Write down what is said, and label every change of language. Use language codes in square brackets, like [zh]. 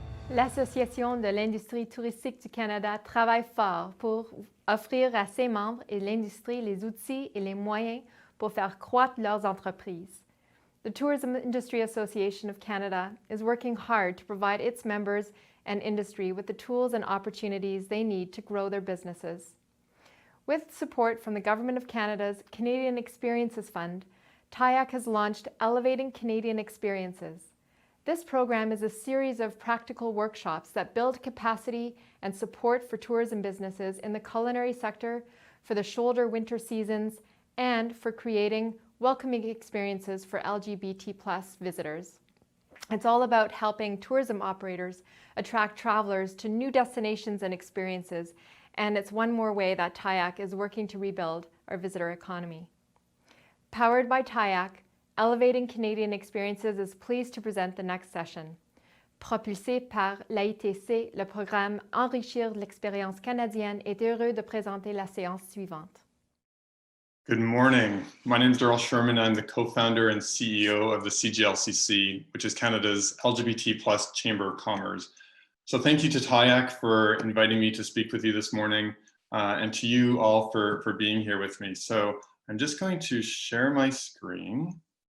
[fr] L'Association de l'industrie touristique du Canada travaille fort pour offrir à ses membres et l'industrie les outils et les moyens pour faire croître leurs entreprises. [en] The Tourism Industry Association of Canada is working hard to provide its members and industry with the tools and opportunities they need to grow their businesses. With support from the Government of Canada's Canadian Experiences Fund, TIAC has launched Elevating Canadian Experiences. This program is a series of practical workshops that build capacity and support for tourism businesses in the culinary sector, for the shoulder winter seasons, and for creating welcoming experiences for LGBT+ visitors. It's all about helping tourism operators attract travelers to new destinations and experiences, and it's one more way that TIAC is working to rebuild our visitor economy. Powered by TIAC, Elevating Canadian Experiences is pleased to present the next session. [fr] Propulsé par l'AITC, le programme Enrichir l'expérience canadienne est heureux de présenter la séance suivante. [en] Good morning. My name is Daryl Sherman. I'm the co-founder and CEO of the CGLCC, which is Canada's LGBT+ Chamber of Commerce. So thank you to TIAC for inviting me to speak with you this morning, and to you all for being here with me. So I'm just going to share my screen.